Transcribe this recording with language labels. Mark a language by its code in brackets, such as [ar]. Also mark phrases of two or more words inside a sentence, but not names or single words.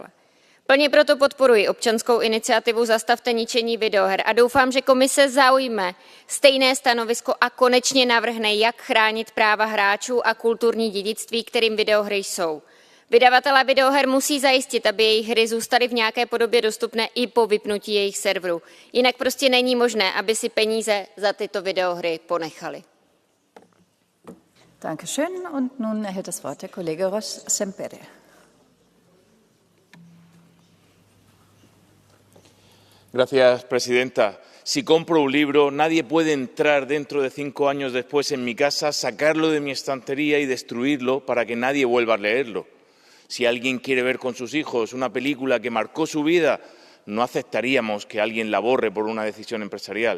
[cs] Plně proto podporuji občanskou iniciativu Zastavte ničení videoher a doufám, že komise zaujme stejné stanovisko a konečně navrhne, jak chránit práva hráčů a kulturní dědictví, kterým videohry jsou. Vydavatelé videoher musí zajistit, aby jejich hry zůstaly v nějaké podobě dostupné i po vypnutí jejich serverů. Jinak prostě není možné, aby si peníze za tyto videohry ponechali. [de] Dankeschön. Und nun erhält das Wort der Kollege Rzońca. [es] Gracias, presidenta. Si compro un libro, nadie puede entrar dentro de 5 años después en mi casa, sacarlo de mi estantería y destruirlo para que nadie vuelva a leerlo. Si alguien quiere ver con sus hijos una película que marcó su vida, no aceptaríamos que alguien la borre por una decisión empresarial.